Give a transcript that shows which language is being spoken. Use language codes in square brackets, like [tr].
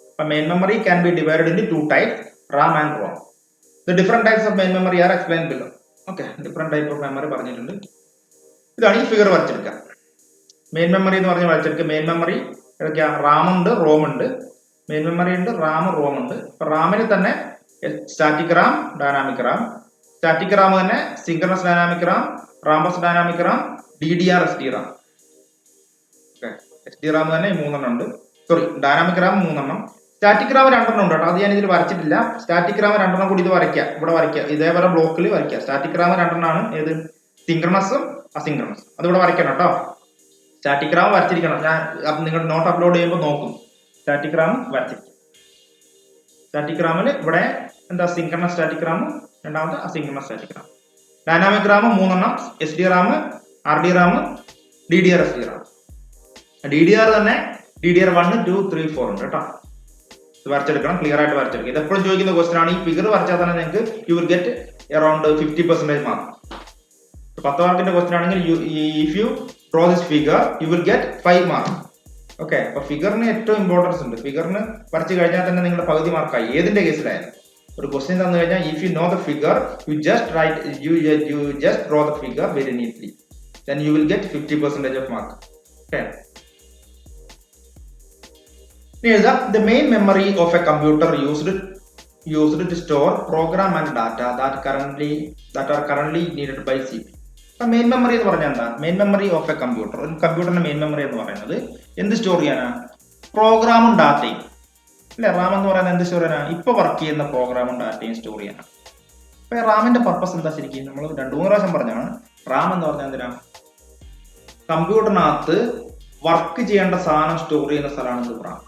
[en] Main memory can be divided into two types, RAM and ROM. The different types of main memory are explained below. Okay, different type of memory [ml] പറഞ്ഞിട്ടുണ്ട്. ഇതാണ് ഈ figure വരച്ചെടുക്കുക. Main memory എന്ന് പറഞ്ഞ് വരച്ചെടുക്കുക. Main memory ഏതൊക്കെയാ, റാം ഉണ്ട്, Rome ഉണ്ട്. Main memory ഉണ്ട്, Ram, Rome ഉണ്ട്. ഇപ്പൊ റാമിന് തന്നെ static Ram, dynamic Ram. Static Ram തന്നെ synchronous dynamic Ram, Rambus dynamic Ram, DDR SDRAM. SDRAM തന്നെ 3 ഉണ്ട്. Sorry, dynamic Ram 3. Static Ram 2 ഉണ്ട് കേട്ടോ. അത് ഞാൻ ഇതിൽ വരച്ചിട്ടില്ല. സ്റ്റാറ്റിക് റാം 2 കൂടി ഇത് വരയ്ക്കുക, ഇവിടെ വരയ്ക്കുക, ഇതേപോലെ ബ്ലോക്കിൽ വരയ്ക്കുക. സ്റ്റാറ്റിക് റാം 2 ആണ്, ഏത് സിൻക്രണസും അസിൻക്രണസും. അത് ഇവിടെ വരയ്ക്കണം കേട്ടോ. സ്റ്റാറ്റിക് റാം വരച്ചിരിക്കണം. ഞാൻ നിങ്ങൾ നോട്ട് അപ്ലോഡ് ചെയ്യുമ്പോൾ നോക്കും, സ്റ്റാറ്റിക് റാം വരച്ചിരിക്കും. സ്റ്റാറ്റിക് റാമിൽ ഇവിടെ എന്താ, സിൻക്രണസ് സ്റ്റാറ്റിക് റാം, രണ്ടാമത്തെ asynchronous static Ram. Dynamic Ram 3, SDRAM, RDRAM, DDR SDRAM. DDR തന്നെ DDR1, 2, 3, 4 ഉണ്ട് കേട്ടോ. ഇത് വരച്ചെടുക്കണം, ക്ലിയർ ആയിട്ട് വരച്ചെടുക്കുക. ഇത് എപ്പോഴും ചോദിക്കുന്ന ക്വസ്റ്റൻ ആണ്. ഈ ഫിഗർ വരച്ചാൽ തന്നെ നിങ്ങൾക്ക് [en] You will get around 50% mark. [ml] 10 മാർക്കിന്റെ ക്വസ്റ്റൻ ആണെങ്കിൽ [en] If you draw this figure you will get 5 mark. [ml] Okay, അപ്പൊ ഫിഗറിന് ഏറ്റവും ഇമ്പോർട്ടൻസ് ഉണ്ട്. ഫിഗറിന് വരച്ച് കഴിഞ്ഞാൽ തന്നെ നിങ്ങളുടെ പകുതി മാർക്കായി ഏതിന്റെ കേസിലായാലും. ഒരു ക്വസ്റ്റ്യൻ തന്നു കഴിഞ്ഞാൽ [en] If you know the figure you just write you just draw the figure very neatly, then you will get 50% of mark. Okay. The main memory of a computer used to store program and data that are currently needed by CPU. [ml] അപ്പൊ main memory എന്ന് പറഞ്ഞാൽ എന്താ? [en] main memory of a computer, [ml] ഒരു കമ്പ്യൂട്ടറിന്റെ main memory എന്ന് പറയുന്നത് എന്ത് store ചെയ്യാനാ? പ്രോഗ്രാമും ഡാറ്റയും അല്ലെ. റാം എന്ന് പറയുന്നത് എന്ത് സ്റ്റോർ ചെയ്യാനാ? ഇപ്പൊ വർക്ക് ചെയ്യുന്ന പ്രോഗ്രാമും ഡാറ്റയും സ്റ്റോർ ചെയ്യാനാണ്. അപ്പൊ റാമിന്റെ പർപ്പസ് എന്താ ശരിക്കും? നമ്മൾ 2-3 പ്രാവശ്യം പറഞ്ഞാണ്. റാം എന്ന് പറഞ്ഞാൽ എന്തിനാ? കമ്പ്യൂട്ടറിനകത്ത് വർക്ക് ചെയ്യേണ്ട സാധനം സ്റ്റോർ ചെയ്യുന്ന സ്ഥലമാണ് റാം.